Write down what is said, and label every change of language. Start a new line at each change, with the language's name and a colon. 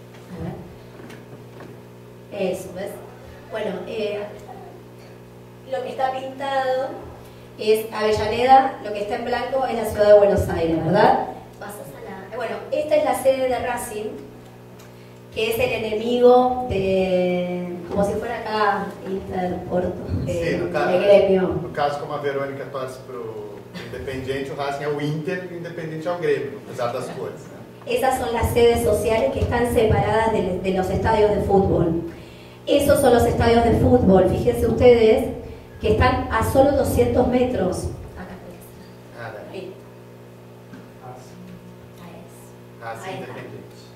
Spanish: A ver. Eso, ¿ves? Bueno, lo que está pintado es Avellaneda, lo que está en blanco es la ciudad de Buenos Aires, ¿verdad? Bueno, esta es la sede de Racing, que es el enemigo de, como si fuera acá Inter, Porto,
Portuguese: no caso, de Grêmio. No caso, como a Verônica torce pro Independiente, o Racing é o Inter e o Independiente é o Grêmio, apesar das cores.
Spanish: Esas son las sedes sociales que están separadas de los estadios de fútbol. Esos son los estadios de fútbol, fíjense ustedes, que están a solo 200 metros. Acá tenés. Racing Independiente.